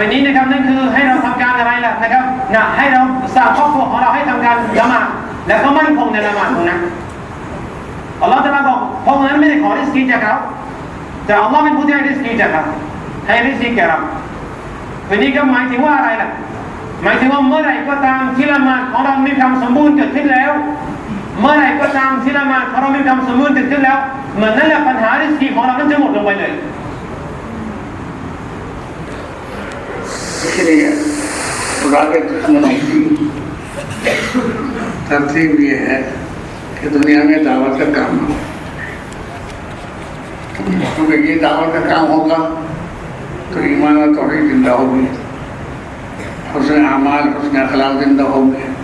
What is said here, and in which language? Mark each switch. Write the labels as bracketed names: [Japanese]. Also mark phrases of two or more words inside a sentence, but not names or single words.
[Thai] นี้นะครับนั่นคือให้เราทำการอะไรล่ะนะครับนะให้เราสร้างครอบครัวของเราให้ทำการละหมาดแล้วก็มั่นคงในละหมาดตรงนั้นอัลลอฮฺตะอาลาบอกเพราะนั้นไม่ได้ขอริสกีจากเราแต่อัลลอฮฺเป็นผู้ที่ให้ริสกีจากเราให้ริสกีแก่เราวันนี้ก็หมายถึงว่าอะไรล่ะหมายถึงว่าเมื่อไหร่ก็ตามที่ละหมาดของเรามีความสมบูรณ์เกิดขึ้นแล้วเมื่อไหร่ก็ตามที่ละหมาดของเรามีความสมบูรณ์เกิดขึ้นแล้วเหมือนนั่นแหละปัญหาริสกีของเรานั้นจะหมดลงไปเลย [Urdu] اسلیے خدا کے دشمنوں کی ترتیب یہ ہے کہ دنیا میں دعوت کا کام ہو، کیونکہ یہ دعوت کا کام ہوگا تو ایمان اور توحید زندہ ہوگی، حسن اعمال حسن اخلاق زندہ ہوں گے.